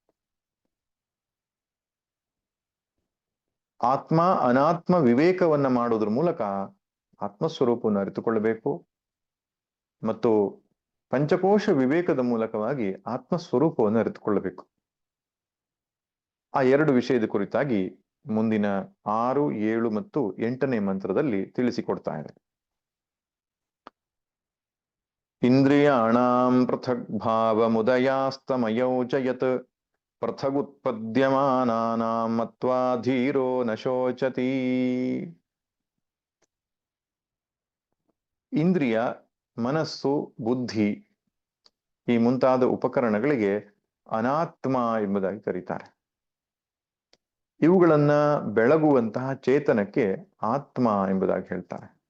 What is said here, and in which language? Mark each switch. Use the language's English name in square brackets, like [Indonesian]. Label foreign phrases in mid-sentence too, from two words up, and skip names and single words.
[Kannada] ಆತ್ಮ ಅನಾತ್ಮ ವಿವೇಕವನ್ನ ಮಾಡೋದ್ರ ಮೂಲಕ ಆತ್ಮಸ್ವರೂಪವನ್ನು ಅರಿತುಕೊಳ್ಳಬೇಕು ಮತ್ತು ಪಂಚಕೋಶ ವಿವೇಕದ ಮೂಲಕವಾಗಿ ಆತ್ಮಸ್ವರೂಪವನ್ನು ಅರಿತುಕೊಳ್ಳಬೇಕು. ಆ 2 ವಿಷಯದ ಕುರಿತಾಗಿ ಮುಂದಿನ 6, 7 ಮತ್ತು 8ನೇ ಮಂತ್ರದಲ್ಲಿ ತಿಳಿಸಿಕೊಡ್ತಾ ಇದೆ. [Sanskrit] ಇಂದ್ರಿಯಾಣಾಂ ಪೃಥಗ್ ಭಾವ ಮುದಯಾಸ್ತಮಯೌ ಚ ಯತ್ ಪೃಥಗುತ್ಪದ್ಯಮಾನಾನಾಂ ಮತ್ವಾ ಧೀರೋ ನ ಶೋಚತಿ. [Kannada] ಇಂದ್ರಿಯ, ಮನಸ್ಸು, ಬುದ್ಧಿ ಈ ಮುಂತಾದ ಉಪಕರಣಗಳಿಗೆ ಅನಾತ್ಮ ಎಂಬುದಾಗಿ ಕರೀತಾರೆ. ಇವುಗಳನ್ನ ಬೆಳಗುವಂತಹ ಚೇತನಕ್ಕೆ ಆತ್ಮ ಎಂಬುದಾಗಿ ಹೇಳ್ತಾರೆ.